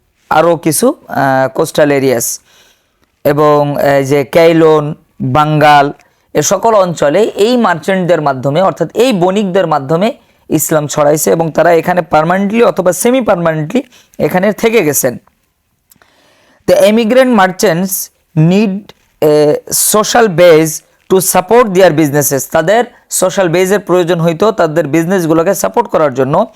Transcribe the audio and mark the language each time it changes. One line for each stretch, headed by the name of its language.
Bangla: আরও কিছু coastal areas, এবং যে কেইলন, বাঙ্গাল, এ সকল অঞ্চলে এই মার্চেন্টদের মাধ্যমে, অর্থাৎ এই বণিকদের মাধ্যমে ইসলাম ছড়াইছে, এবং তারা এখানে পার্মানেন্টলি অথবা সেমি পার্মানেন্টলি এখানে থেকে গেছেন।
English: The immigrant merchants need a social base to support their businesses.
Bangla: তাদের সোশ্যাল বেজের প্রয়োজন হইতো তাদের বিজনেসগুলোকে সাপোর্ট করার জন্য।